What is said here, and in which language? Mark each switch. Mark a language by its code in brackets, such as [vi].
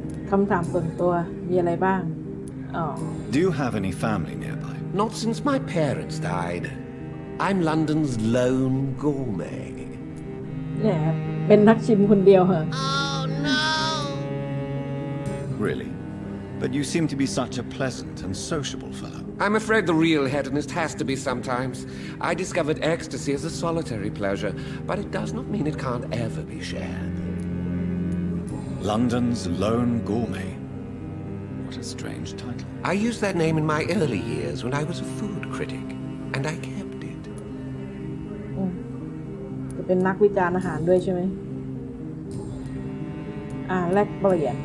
[th] คำถามส่วนตัวมีอะไรบ้าง อ๋อ [en] Do you have any family nearby? Not since my parents died. I'm London's lone gourmet. [th] เนี่ยเป็นนักชิมคนเดียวเหรอ [en] Really? But you seem to be such a pleasant and sociable fellow. I'm afraid the real hedonist has to be sometimes. I discovered ecstasy as a solitary pleasure, but it does not mean it can't ever be shared. London's lone gourmet. What a strange title. I used that name in my early years when I was a food critic, and I kept it. [th] จะเป็นนักวิจารณ์อาหารด้วยใช่ไหมแลกเปลี่ยน